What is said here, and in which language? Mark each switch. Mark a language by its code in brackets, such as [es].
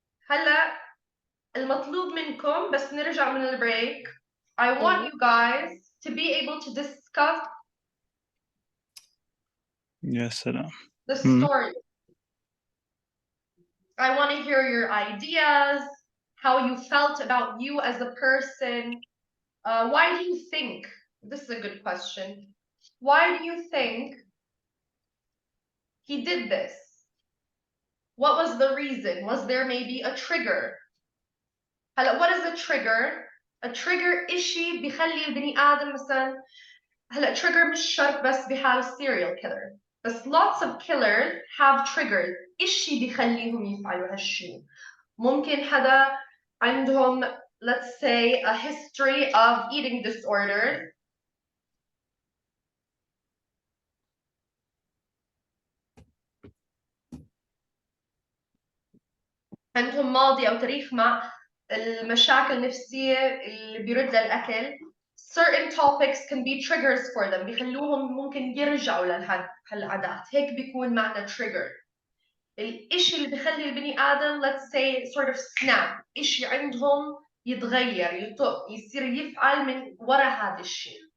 [ar] هلا المطلوب منكم بس نرجع من البريك. [en] I want you guys to be able to discuss [ar] يا سلام. [en] the story. I want to hear your ideas, how you felt about you as a person. Why do you think, this is a good question, why do you think he did this? What was the reason? Was there maybe a trigger? What is a trigger? [ar] A trigger إشي بيخلي البني آدم مثلا trigger مش شرط بس بحال serial killer. [en] بس lots of killers have triggers. [ar] إشي بيخليهم يفعلوا هالشي. ممكن حدا عندهم, [en] let's say, [ar] a history of eating disorders. عندهم ماضي أو تاريخ مع المشاكل النفسية اللي بيرد للأكل. [en] Certain topics can be triggers for them. [ar] بيخلوهم ممكن يرجعوا لهالعادات. هيك بيكون معنى trigger. الإشي اللي بيخلي البني آدم, [en] let's say, sort of snap. [ar] إشي عندهم يتغير, يطق, يصير يفعل من ورا هذا الشيء.